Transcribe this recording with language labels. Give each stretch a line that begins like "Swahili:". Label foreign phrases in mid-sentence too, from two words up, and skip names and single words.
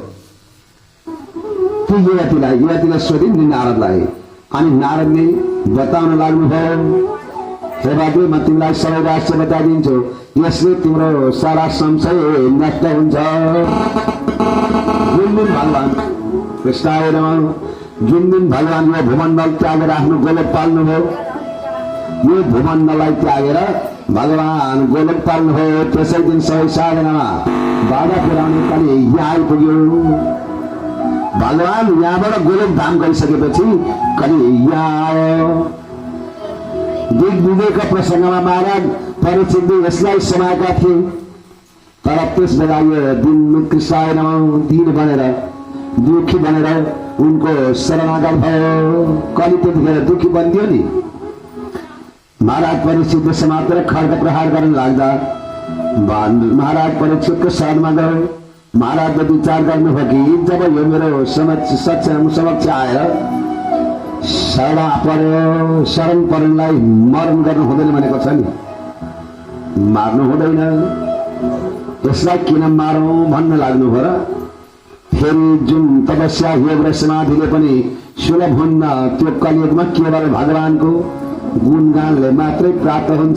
Nepali: त्यो युवतीलाई सोधिन् नारदलाई। अनि नारदले बताउन लाग्नुभयो हेवाले म तिमीलाई सबै रहस्य बताइदिन्छु, यसले तिम्रो सारा संशय नष्ट हुन्छ। जुन दिन भगवान
Sanskrit: कृष्णाय नमः,
Nepali: जुन दिन भगवान यो भूमण्डल त्यागेर आफ्नो गोलोक पाल्नुभयो, यो भूमण्डललाई त्यागेर भगवान गोलोक पाल्नुभयो, त्यसै दिन सबै साधनामा बाधा पुर्याउने कलि यहाँ आइपुग्यो। भगवान यहाँबाट गोलोक धाम गरिसकेपछि कलि यहाँ आयो। दिग्विजयका प्रसङ्गमा महाराज परीक्षितले यसलाई समाएका थिए। तर त्यस बेला यो दिन
Sanskrit: कृष्णाय नमः
Nepali: दिन बनेर दुखी बनेर उनको शरणागत भयो। कलि त्यतिखेर दुखी बनिदियो नि। महाराज परीक्षितले समातेर खड्ग प्रहार गर्न लाग्दा महाराज परीक्षितको शरणमा गयो। महाराजले विचार गर्नुभयो कि जब यो मेरो समक्ष आएर शरण पर्नेलाई मरण गर्नु हुँदैन भनेको छ नि, मार्नु हुँदैन, यसलाई किन मारौँ भन्न लाग्नुभयो र फेरि जुन तपस्या योग र समाधिले पनि सुलभ हुन्न त्यो कलियुगमा केवल भगवानको गुणगानले मात्रै प्राप्त हुन्छ।